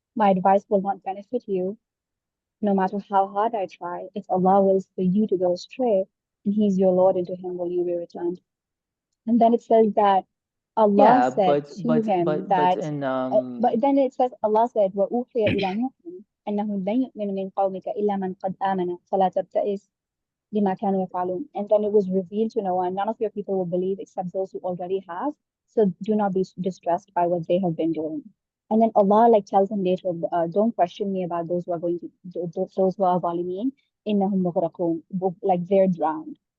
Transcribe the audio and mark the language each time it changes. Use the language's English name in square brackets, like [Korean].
[English] My advice will not benefit you, no matter how hard I try. If Allah wills for you to go astray, and He's your Lord, and to Him will you be returned. And then it says that Allah said to him that, but then it says, Allah said, [Arabic] وَأُوحِيَ إِلَى نُوحٍ أَنَّهُ لَن يُؤْمِنَ مِنْ قَوْمِكَ إِلَّا مَنْ قَدْ آمَنَ فَلَا تَبْتَئِسْ بِمَا كَانُوا يَفْعَلُونَ. [English] And then it was revealed to Noah, none of your people will believe except those who already have. So do not be distressed by what they have been doing. And then Allah tells him later, don't question me about those who are those who are zalimeen. [Arabic] إِنَّهُمْ مُغْرَقُونَ. [English] They're drowned.